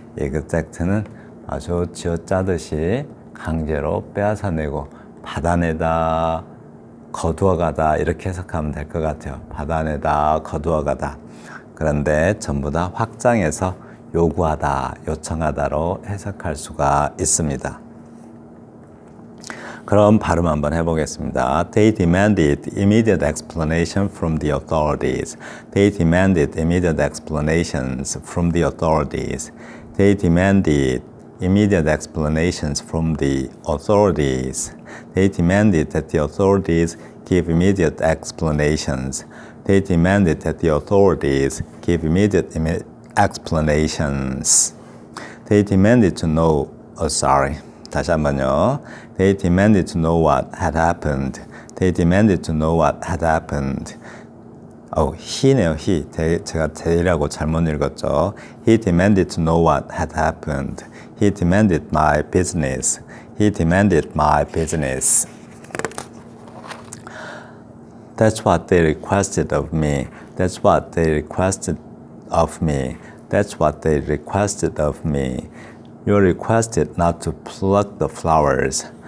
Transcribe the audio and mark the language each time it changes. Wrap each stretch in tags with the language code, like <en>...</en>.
<ko>exact는 아주 쥐어짜듯이 강제로 빼앗아내고 받아내다, 거두어가다 이렇게 해석하면 될 것 같아요. 받아내다, 거두어가다. 그런데 전부 다 확장해서 요구하다, 요청하다로 해석할 수가 있습니다. 그럼 발음 한번 해보겠습니다.</ko> <en>They demanded immediate explanation from the authorities. They demanded immediate explanations from the authorities. They demanded immediate explanations from the authorities. They demanded that the authorities give immediate explanations. They demanded that the authorities give immediate explanations. They demanded to know,</en> <ko>다시 한번요.</ko> <en>They demanded to know what had happened. They demanded to know what had happened.</en> <ko>he네요, he. 제가 they라고 잘못 읽었죠.</ko> <en>He demanded to know what had happened. He demanded my business. He demanded my business. That's what they requested of me. That's what they requested of me. That's what they requested of me. You're requested not to pluck the flowers.</en>